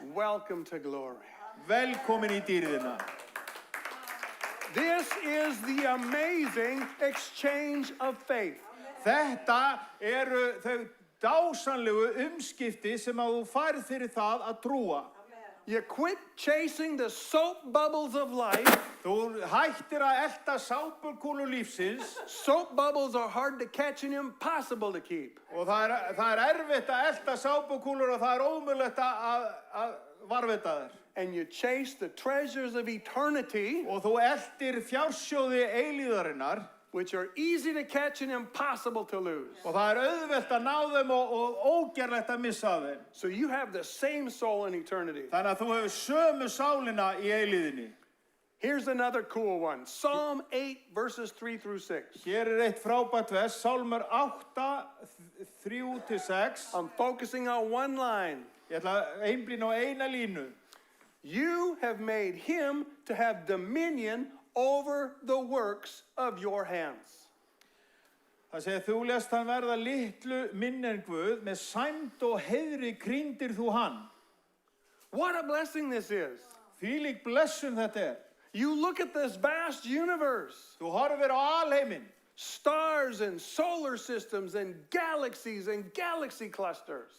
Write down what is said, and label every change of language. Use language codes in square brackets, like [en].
[en] Welcome to glory. [is] Velkomin í dýrðina. [en] This is the amazing exchange of faith. [is] Þetta eru þau dásanlegu umskipti sem að þú færð fyrir það að trúa. [en] You quit chasing the soap bubbles of life. [is] Þú hættir að elta sápukúlu lífsins [en] Soap bubbles are hard to catch and impossible to keep. [is] og það er erfitt að elta sápukúlur og það er ómögulegt að varðveita þær. [en] And you chase the treasures of eternity, [is] Og þú eltir fjársjóði eilíðarinnar [en] which are easy to catch and impossible to lose. [is] og það er auðvelt að ná þeim og ógerlegt að missa af þeim. [en] So you have the same soul in eternity. [is] Þannig að þú hefur sömu sálina í eilíðinni. [en] Here's another cool one. Psalm 8, verses 3 through 6. [is] Hér er eitt frábært vers, Sálmur 8, 3-6. [en] I'm focusing on one line. [is] Ég ætla að einblína á eina línu. [en] You have made him to have dominion over the works of your hands. [is] Það segir, þú lest hann verða litlu minni en Guð, með sæmd og heiðri krýndir þú hann. [en] What a blessing this is. [is] Þvílík blessun þetta er. [en] You look at this vast universe. [is] Þú horfir á alheiminn. [en] Stars and solar systems and galaxies and galaxy clusters.